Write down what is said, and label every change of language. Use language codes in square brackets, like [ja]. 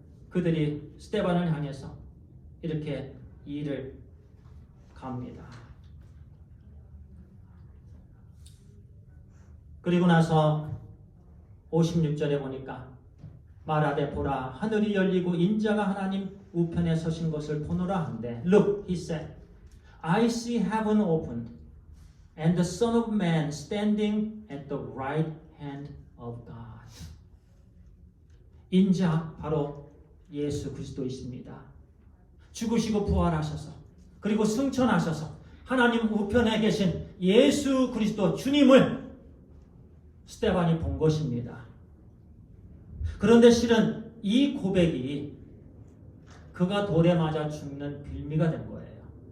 [ko] 그들이 스데반을 향해서 이렇게 이를 갑니다. 그리고 나서 56절에 보니까 말하되 보라 하늘이 열리고 인자가 하나님 우편에 서신 것을 보노라 한데 [en] Look, he said, I see heaven opened and the Son of Man standing at the right hand of God. [ko] 인자 바로 예수 그리스도이십니다. 죽으시고 부활하셔서 그리고 승천하셔서 하나님 우편에 계신 예수 그리스도 주님을 스데반이 본 것입니다. 그런데 실은 이 고백이 그가 돌에 맞아 죽는 빌미가 된 거예요.